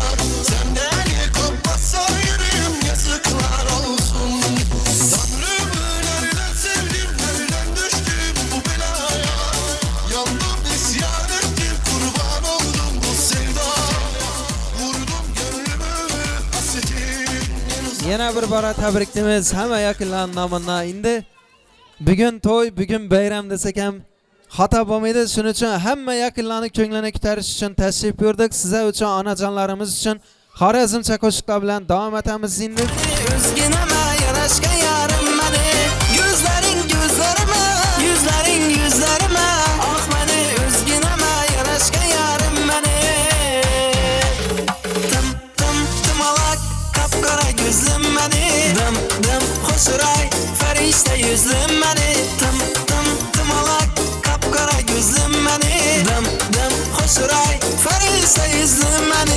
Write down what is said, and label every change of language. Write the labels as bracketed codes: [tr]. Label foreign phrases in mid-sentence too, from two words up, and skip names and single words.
[tr] Senden kopmazsa yürüyüm, yazıklar olsun. Tanrım nereden sevdim, nereden düştüm bu belaya. Yandım, isyan ettim, kurban oldum bu sevdaya. Vurdum gönlümü hasretin en uzak. [uz] Yana bir bora tabriklaymiz hamma yaqinlar nomidan. Endi bugun to'y, bugun bayram desak ham xato bo'lmaydi. Shuning uchun hamma yaqinlarning ko'nglini ko'tarish uchun tashrif buyurdik. Sizlar uchun, onajonlarimiz uchun Xorazmcha qo'shiqlar bilan davom etamiz endi. O'zginama yarashga yarim mani Yuzlaring yuzlarima Yuzlaring yuzlarima Ah mani o'zginama yarashga yarim mani Tim tim timalak Kapqara yuzlim mani Dim dim xo'shiray Farishta yuzlim mani Tim tim timalak Kapqara yuzlim mani Dim dim xo'shiray Farishta yuzlim mani